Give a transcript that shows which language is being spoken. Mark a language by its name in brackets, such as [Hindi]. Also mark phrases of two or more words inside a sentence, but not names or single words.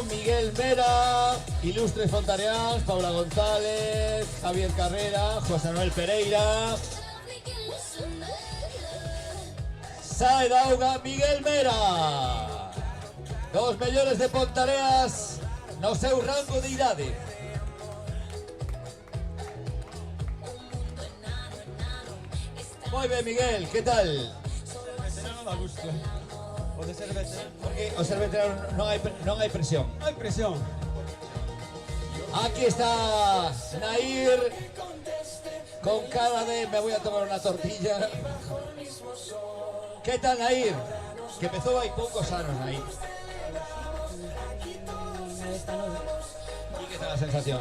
[Galician] Miguel Mera, Ilustres Fontaneans, Paula González, Javier Carrera, José Manuel Pereira, Sae Dauga, Miguel Mera. 2 mellores de Pontareas no seu rango de idade. Moi ben, Miguel, que tal? Veterano da gusto. O de ser veterano. Porque o ser veterano non hai presión. [Spanish] No hay presión. Aquí está Nair con cara de me voy a tomar una tortilla. ¿Qué tal, Nair? Que empezó hay pocos años, Nair. ¿Y qué tal la sensación?